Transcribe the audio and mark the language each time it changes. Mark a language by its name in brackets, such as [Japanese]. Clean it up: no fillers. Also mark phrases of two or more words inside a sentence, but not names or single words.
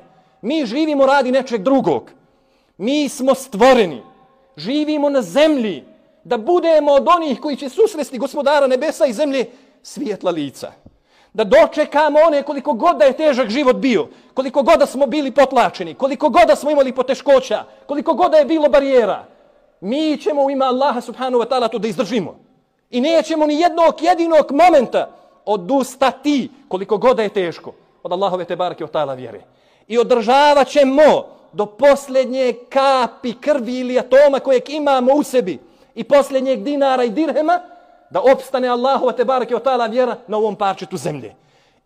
[Bosnian] Mi živimo radi nečeg drugog. Mi smo stvoreni, živimo na zemlji da budemo od onih koji će susresti Gospodara nebesa i zemlje svijetla lica. Da dočekamo one koliko god da je težak život bio, koliko god da smo bili potlačeni, koliko god da smo imali poteškoća, koliko god da je bilo barijera. Mi ćemo u ime Allaha [Arabic] سبحانه وتعالى [Bosnian] to da izdržimo. I nećemo ni jednog jedinog momenta odustati koliko god da je teško od Allahove [Arabic] تبارك وتعالى [Bosnian] vjere. I održavat ćemo do posljednje kapi krvi ili atoma kojeg imamo u sebi i posljednjeg dinara i dirhema da opstane Allahova [Arabic] تبارك وتعالى [Bosnian] vjera na ovom parčetu zemlje.